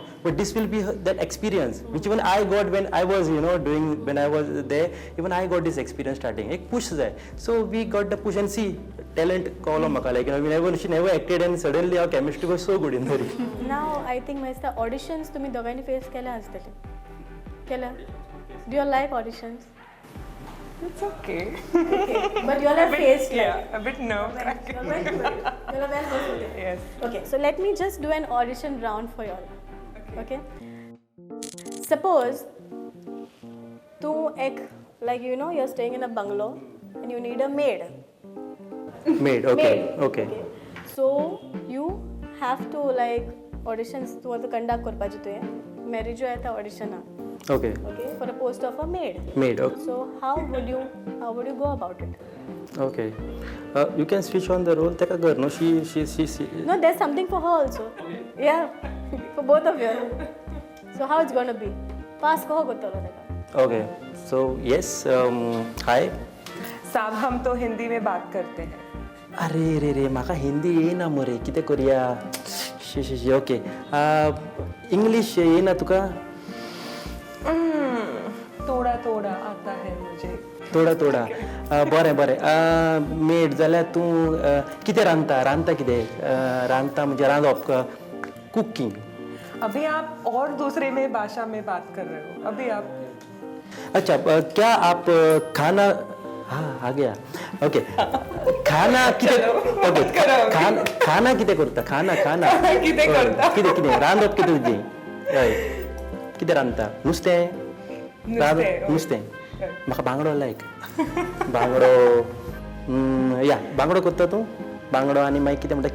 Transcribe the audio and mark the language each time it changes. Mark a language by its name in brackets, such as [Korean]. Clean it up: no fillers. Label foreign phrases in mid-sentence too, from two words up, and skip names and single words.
[English] But this will be that experience, which even I got when I was, you know, when I was there. Even I got this experience starting. Ek push there. So we got the push, and see talent column maka, like, you know, she never acted, and suddenly our chemistry was so good in the reel. Now I think my auditions [Marathi] तुम्ही दोघांनी फेस केल्या असतील. केल्या? [English] Do you like auditions? It's okay. Okay, but you all have faced like. Yeah, a bit nerve-wracking. You all have well. Yes. Okay, so let me just do an audition round for you all. Okay. Suppose tu ek, like, you know, you're staying in a bungalow and you need a maid. Made. Okay. Maid. Okay. So you have to like auditions [Konkani] तू आता conduct करपाची तुवें. Mary Jo येता audition. [English] Okay. Okay, for a post of a maid. Made. Okay. So how would you go about it? Okay. You can switch on the role. Take a girl. No, she. No, there's something for her also. Yeah, for both of you. So how it's gonna be? [Konkani] Pass कहो गोतलो तेका. [English] Okay. So yes. Hi. [Hindi] साहब हम तो हिंदी में बात करते हैं. [Konkani] अरे रे माका हिंदी येना मरे कितें करूया. शी. Okay. English येना तुका. [Hindi] थोड़ा आता है मुझे. थोडा. [Konkani] बरें. मेड जाल्यार तूं कितें रांदता कितें रांदता म्हणजे रांदप कुकिंग. [Hindi] अभी आप और दूसरे में भाषा में बात कर रहे हो. अभी आप. अच्छा क्या आप खाना हाँ आ गया. [English] ओके. [Konkani] खाना कितें ओके खाना कितें करता खाना कितें करता. कितें रांदप कितें तुजें हय कितें रांदता नुस्तें म्हाका बांगडो लायक बांगडो करता तूं बांगडो आनी मागीर कितें म्हणटा